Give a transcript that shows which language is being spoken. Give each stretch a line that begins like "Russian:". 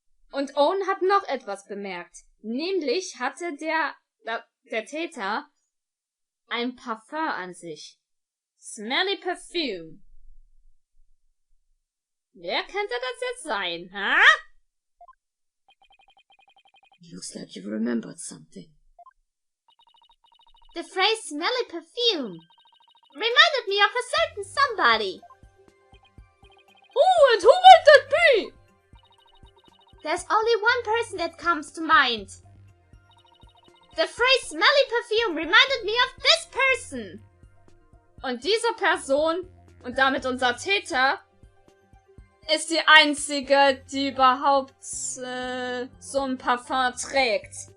German: Und Owen hat noch etwas bemerkt. Nämlich hatte der Täter ein Parfum an sich.
English: Smelly Perfume.
German: Wer könnte das jetzt sein, ha?
English: Looks like you remembered something. The phrase smelly perfume reminded me of a certain somebody. Oh, and who might that be? There's only one person that comes to mind. The phrase smelly perfume reminded me of this person.
German: Und diese Person, und damit unser Täter, ist die einzige, die überhaupt so ein Parfum trägt.